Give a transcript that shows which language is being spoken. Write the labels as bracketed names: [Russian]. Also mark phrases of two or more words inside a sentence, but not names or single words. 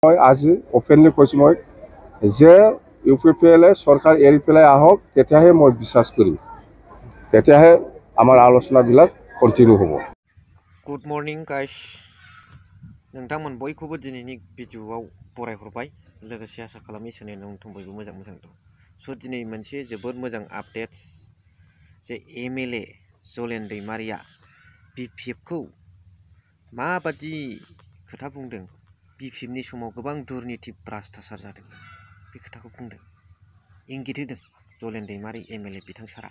[Assamese] আজি অপেনলি কৈছোঁ মই যে UPPL চৰকাৰ এৰি পেলাই আহক, তেতিয়াহে মই বিশ্বাস কৰিম, তেতিয়াহে আমাৰ আলোচনাবিলাক কন্টিনিউ হ'ব। [English] good morning guys, [Bodo] नोंथांमोन बयखौबो दिनैनि भिडिअआव बरायहरबाय। लोगोसे आसा खालामो इसोरनि नोंथां बयबो मोजां दं। स' दिनै मोनसे जोबोद मोजां आपडेट्स जे MLA जलेन दैमारिया BPFखौ माबादि खोथा बुंदों, BPFनि समाव गोबां दुर्निति भ्राष्टाचार जादों, बे खोथाखौ बुंदों, इंगित होदों जलेन दैमारि MLA बिथां सारा।